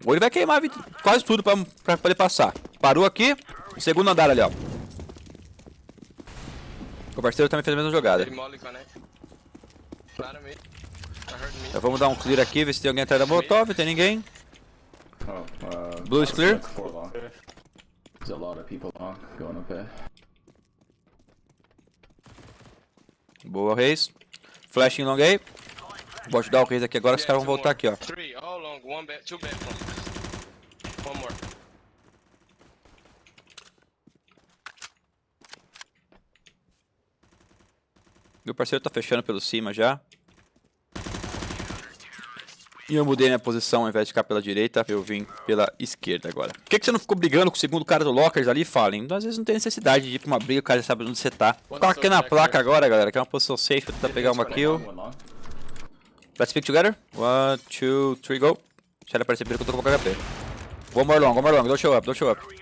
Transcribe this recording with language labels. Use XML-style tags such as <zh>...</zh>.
<pt>Ou ele vai queimar quase tudo pra poder passar. Parou aqui, no segundo andar ali, ó. O parceiro também fez a mesma jogada.</pt> <en>Molly connect. Claro, mid. I heard mid.</en> <pt>Então vamos dar um clear aqui, ver se tem alguém atrás da molotov, tem ninguém. Oh,</pt> <en>Blue is clear. that's 4 long. There's a lot of people long going up there.</en> <pt>Boa, Reis. Flashing long aí. Vou ajudar o Reis aqui agora, os caras vão voltar aqui, ó.</pt> <en>Three, all long. Two bathroom. One more.</en> <pt>Meu parceiro tá fechando pelo cima já. E eu mudei minha posição, ao invés de ficar pela direita, eu vim pela esquerda agora. Por que você não ficou brigando com o segundo cara do Lockers ali, Fallen? Às vezes não tem necessidade de ir pra uma briga, o cara sabe onde você tá. Vou ficar aqui na placa agora, galera, que é uma posição safe pra tentar pegar uma kill.</pt> <en>One long. Let's pick together. 1, 2, 3, go.</en> <pt>Deixa ele aparecer primeiro que eu tô com HP.</pt> <en>One more long, don't show up, don't show up.</en>